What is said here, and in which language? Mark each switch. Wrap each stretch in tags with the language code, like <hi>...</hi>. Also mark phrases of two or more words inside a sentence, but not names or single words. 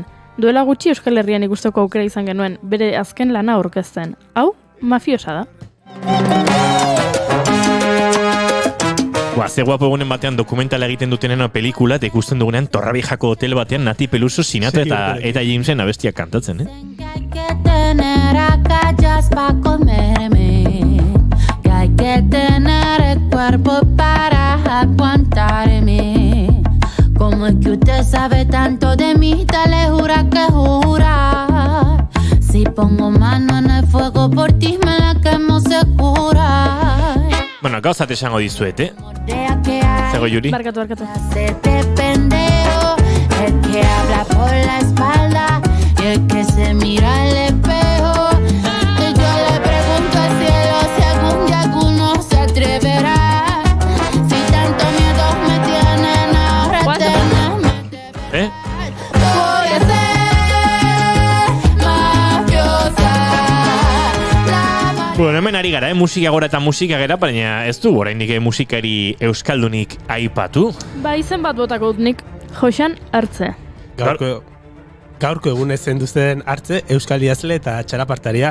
<eu>Duela gutxi Euskal Herrian ikusteko aukera izan genuen, bere azken lana aurkezten. Hau, mafiosa da. Ze guapo egunen batean dokumentala egiten dutenena pelikula, eta ikusten dugunean Torreviejako hotel batean Nati Peluso, Sinatra eta Jamesen abestiak kantatzen,</eu> <es>Hay que tener agallas pa' comerme, que hay que tener el cuerpo para aguantarme. ¿Cómo es que usted sabe tanto de mí? Dale jura que jura. Si pongo mano en el fuego por ti me la quemo segura.</es> <eu>Bueno, gauzat esango dizuet, Zego Yuri? Barkatu.</eu> <es>Hacete pendejo, el que habla por la espalda y el que se mira al espejo. Y yo le pregunto al cielo si algún día alguno se atreverá. Si tanto miedo me tienen, ahora tenemos que ver. Voy a ser mafiosa.</es> <eu>Bueno, hemen ari gara, musika gora eta musika gera, baina ez du oraindik musikari euskaldunik aipatu. Izen bat botako dut nik, Joxan Artze. Gaurko egunez zenduzen Artze, euskal idazle eta txalapartaria.</eu>